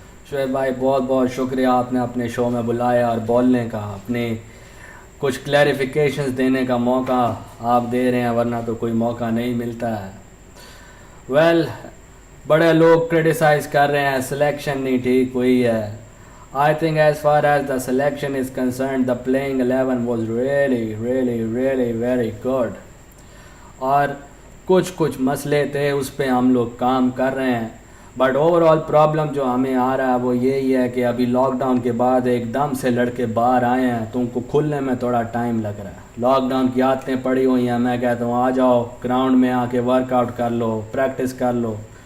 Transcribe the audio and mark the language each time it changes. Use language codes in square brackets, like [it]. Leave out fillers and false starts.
[hi] शुएब भाई बहुत बहुत शुक्रिया, आपने अपने शो में बुलाया और बोलने का, अपने कुछ क्लैरिफिकेशंस देने का मौका आप दे रहे हैं, वरना तो कोई मौका नहीं मिलता है। वेल बड़े लोग क्रिटिसाइज़ कर रहे हैं सिलेक्शन नहीं ठीक हुई है। [en] I think as far as the selection is concerned, the playing 11 was really very good. [hi] और कुछ मसले थे, उस पर हम लोग काम कर रहे हैं। बट ओवरऑल प्रॉब्लम जो हमें आ रहा है वो यही है कि अभी लॉकडाउन के बाद एकदम से लड़के बाहर आए हैं, तो उनको खुलने में थोड़ा टाइम लग रहा है। लॉकडाउन की आदतें पड़ी हुई हैं। मैं कहता हूँ आ जाओ ग्राउंड में आके वर्कआउट कर लो, प्रैक्टिस कर लो।